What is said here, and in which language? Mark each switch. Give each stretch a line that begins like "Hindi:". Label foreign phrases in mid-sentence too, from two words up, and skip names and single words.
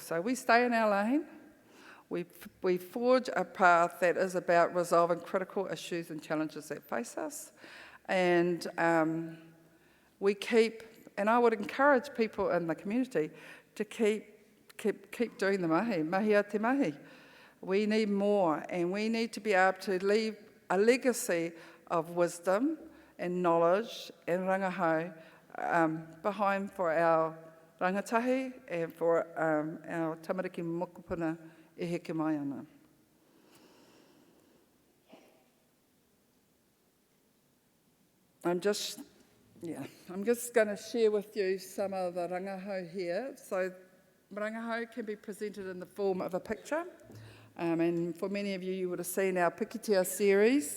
English: So we stay in our lane, we forge a path that is about resolving critical issues and challenges that face us, and we keep, and I would encourage people in the community to keep doing the
Māori: mahi a te mahi.
English: We need more, and we need to be able to leave a legacy of wisdom and knowledge and rangahau behind for our rangatahi and for our
Māori: tamariki mokopuna e heke mai ana.
English: I'm just going to share with you some of the rangahau here. So rangahau can be presented in the form of a picture. And for many of you, you would have seen our Pikitia series.